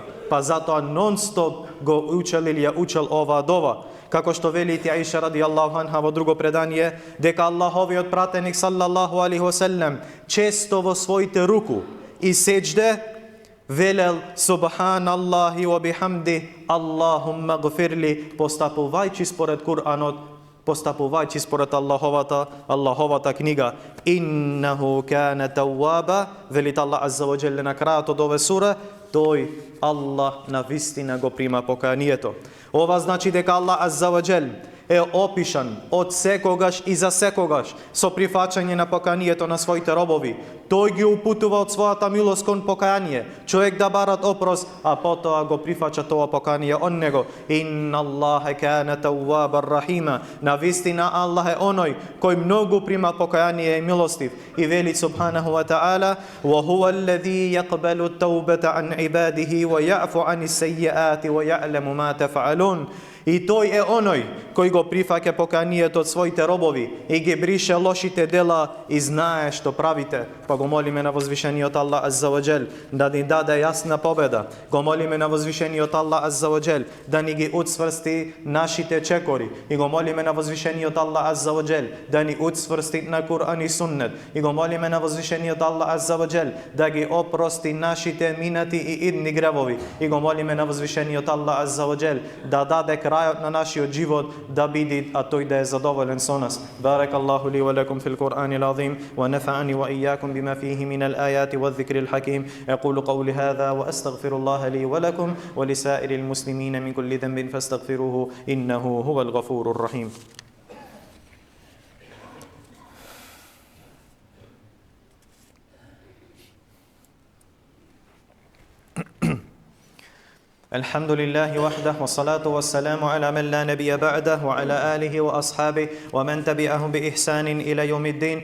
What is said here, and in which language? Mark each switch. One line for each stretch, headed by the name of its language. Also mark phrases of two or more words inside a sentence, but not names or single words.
Macedonian: Па затоа нон-стоп го учел или ја учел оваа дова. Како што вели Аиша
Arabic: رضي الله عنها
Macedonian: во друго предание, дека Аллаховиот пратеник
Arabic: صلى الله عليه وسلم
Macedonian: често во своите руку и сеџде велел
Arabic: سبحان الله وبحمده اللهم اغفر لي,
Macedonian: постапувајќи според Куранот, постапувајќи според Аллаховата книга.
Arabic: إنه كان توابا,
Macedonian: вели Аллах
Arabic: عز وجل
Macedonian: на крајот од оваа сура, тој Аллах на вистина го прима покајанието. Ова значи дека Аллах
Arabic: عز وجل
Macedonian: е опишан од секогаш и за секогаш со прифаќање на поканието на своите робови. Тој ги упутува од својата милост кон покаяние, човек да барат опрос, а потоа го прифаќа тоа покаяние од него.
Arabic: إن الله كان توابا رحيما.
Macedonian: Навистина Аллах е оној кој многу прима покаяние и милостив. И вели
Arabic: سبحانه وتعالى: "وهو الذي يقبل التوبة عن عباده ويعفو عن السيئات ويعلم ما تفعلون."
Macedonian: И тој е оној кој го прифаќа поканието од своите робови и ги брише лошите дела и знае што правите. Па го молиме на возвишениот Аллах
Arabic: عز وجل
Macedonian: да ни даде јасна победа. Го молиме на возвишениот Аллах
Arabic: عز وجل
Macedonian: да ни ги уцврсти нашите чекори. И го молиме на возвишениот Аллах
Arabic: عز وجل
Macedonian: да ни уцврсти на Кур'ан и Суннет. И го молиме на возвишениот Аллах
Arabic: عز وجل
Macedonian: да ги опрости нашите минати и идни гревови. И го молиме на возвишениот Аллах
Arabic: عز وجل
Macedonian: да даде крајот на нашиот живот да биде, а тој да е задоволен со нас.
Arabic: بارك الله لي ولكم في القرآن العظيم ونفعني وإياكم بما فيه من الآيات والذكر الحكيم. أقول قولي هذا وأستغفر الله لي ولكم ولسائر المسلمين من كل ذنب فاستغفروه إنه هو الغفور الرحيم. الحمد لله وحده والصلاة والسلام على من لا نبي بعده وعلى آله وأصحابه ومن تبعهم بإحسان إلى يوم الدين.